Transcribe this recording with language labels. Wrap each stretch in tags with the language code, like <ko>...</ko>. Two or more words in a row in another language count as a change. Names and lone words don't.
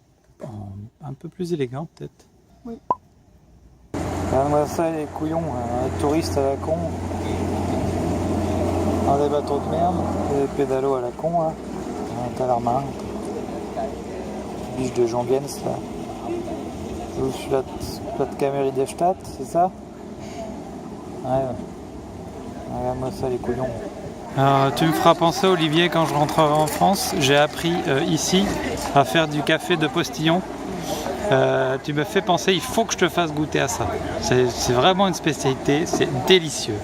<fr>Un peu plus élégant peut-être. Oui. Regarde-moi ça, les couillons, un touriste à la con. Dans des bateaux de merde, des pédalos à la con, là. Un talarmarin. Biche de Jongens, là. Plattkammer der Stadt, c'est ça? Ouais. Regarde-moi ça, les couillons. Alors, tu me feras penser, Olivier, quand je rentrerai en France, j'ai appris ici à faire du café de postillon. Tu me fais penser, il faut que je te fasse goûter à ça. C'est vraiment une spécialité, c'est délicieux.</fr>